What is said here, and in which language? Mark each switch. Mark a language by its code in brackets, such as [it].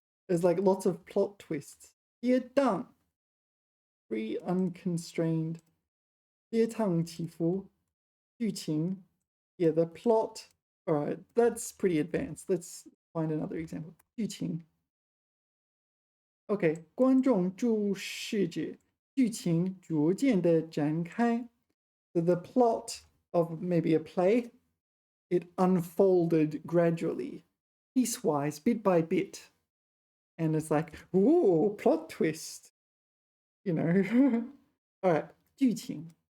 [en] There's like lots of plot twists. 跌宕, free, unconstrained. [zh] 跌宕起伏.剧情. [en] Yeah, the plot. All right, that's pretty advanced. Let's find another example. [zh] 剧情. Okay, 观众注视着剧情逐渐的展开. [en] So the plot of maybe a play, it unfolded gradually, piecewise, bit by bit. And it's like, ooh, plot twist. You know. All right, 剧情.